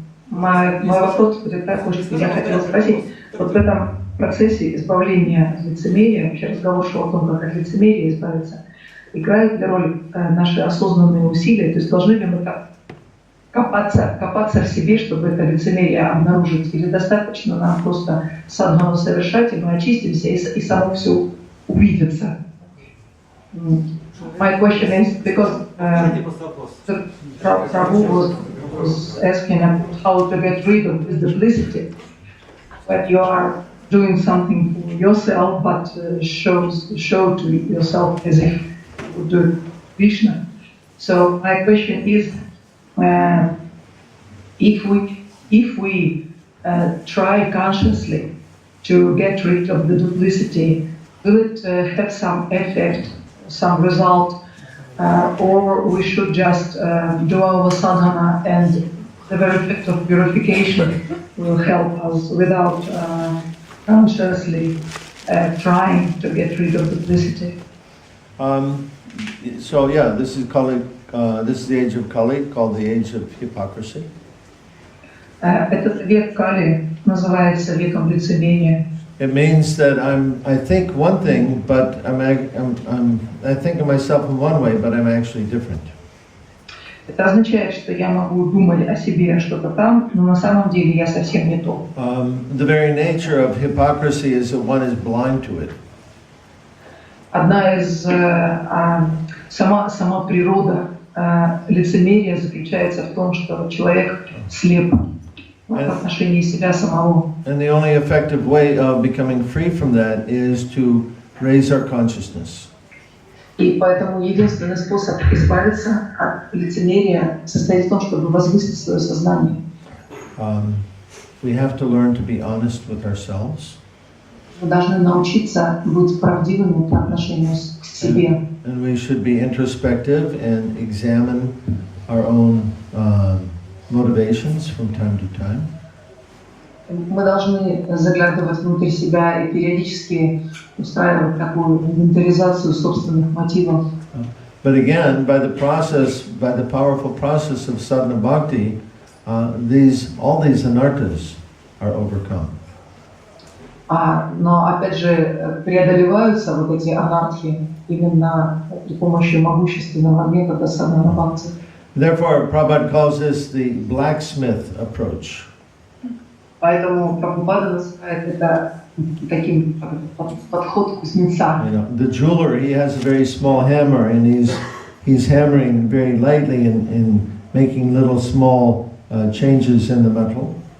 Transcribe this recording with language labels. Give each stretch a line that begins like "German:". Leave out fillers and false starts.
Russian: Мой вопрос будет такой, что я хотела спросить. Вот в этом процессе избавления от лицемерия, вообще разговор шел о том, как от лицемерия избавиться, играют ли роль наши осознанные усилия? То есть должны ли мы копаться в себе, чтобы это лицемерие обнаружить? Или достаточно нам просто садхану совершать, и мы очистимся, и само все увидится?
English: My question is, because the Prabhu was asking how to get rid of this duplicity, when you are doing something for yourself, but show to yourself as if you would do Krishna. So my question is, if we try consciously to get rid of the duplicity, will it have some effect, some result, or we should just do our sadhana and the very effect of purification will help us without consciously trying to get rid of duplicity? So yeah, this is the age of Kali, called the age of hypocrisy.
Russian: Этот век Кали называется веком лицемерия.
English: It means that I think one thing, but I think of myself in one way, but I'm actually different.
Russian: Это означает, что я могу думать о себе что-то там, но на самом деле я совсем не то.
English: The very nature of hypocrisy is that one is blind to it.
Russian: Одна из сама природа лицемерия заключается в том, что человек слеп в отношении себя самого.
English: And the only effective way of becoming free from that is to raise our consciousness.
Russian: И поэтому единственный способ избавиться от лицемерия состоит в том, чтобы возвысить свое сознание.
English: We have to learn to be honest with ourselves.
Russian: Мы должны научиться быть правдивыми по отношению к себе.
English: And we should be introspective and examine our own motivations from time to time.
Russian: Мы должны заглядывать внутрь себя и периодически устраивать такую инвентаризацию собственных мотивов.
English: But again, by the powerful process of sadhana bhakti, all these anarthas are overcome.
Russian: Но опять же преодолеваются вот эти анархии именно при помощи могущественного метода садхана бхакти.
English: Therefore, Prabhupada calls this the blacksmith approach.
Russian: Поэтому Прабхупада называет это таким подход кузнеца.
English: You know, the jeweler, he has a very small hammer, and he's hammering very lightly and making little small changes in the metal.